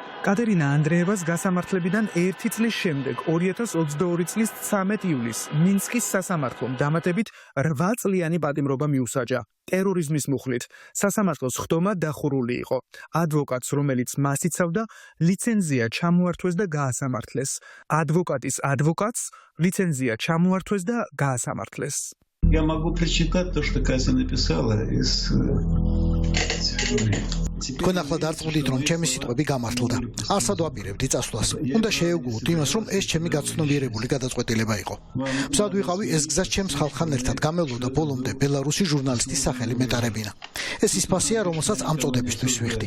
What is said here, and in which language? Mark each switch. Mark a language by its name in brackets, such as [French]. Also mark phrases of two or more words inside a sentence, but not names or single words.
[Georgian] კატერინა ანდრეევას გასამართლებიდან 1 წლის შემდეგ 2022 წლის 13 ივლისს მინსკის სასამართლომ დამატებით 8 წლიანი პატიმრობა მიუსაჯა. ტერორიზმის მუხლით სასამართლოს ხდომა დახურული იყო. ადვოკატს, რომელიც მას იცავდა, ლიცენზია ჩამოართვეს და გაასამართლეს. ადვოკატის ადვოკატს ლიცენზია ჩამოართვეს და გაასამართლეს. [Russian] Я могу прочитать то, что Катя написала из [Georgian] თქვენ ახლა დარწმუნდით, რომ ჩემი სიტყვები გამართლდა. არსად ვაპირებდი წასვლას. უნდა შეეგუოთ იმას, რომ ეს ჩემი გაცნობიერებული გადაწყვეტილება იყო. მზად ვიყავი ეს გზას ჩემს ხალხთან ერთად გამევლოდა ბოლომდე ბელარუსი ჟურნალისტის სახელი მეტარებინა. ეს ის ფასია, რომელსაც ამ წოდებისთვის ვიხდი.